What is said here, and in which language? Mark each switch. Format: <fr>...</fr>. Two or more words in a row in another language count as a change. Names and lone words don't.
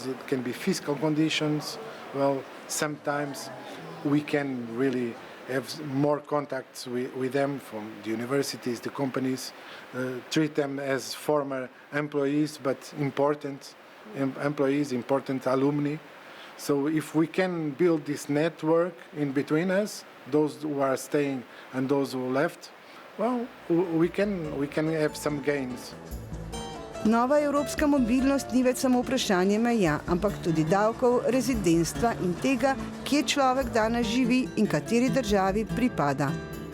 <en>It can be fiscal conditions. Well, sometimes we can really have more contacts with them from the universities, the companies, treat them as former employees, but important employees, important alumni. So if we can build this network in between us, those who are staying and those who left, well, we can have some gains.</en> <sl>Nova evropska mobilnost ni več samo vprašanje meja, ampak tudi davkov, rezidentstva in tega, kje človek danes živi in kateri državi pripada.</sl>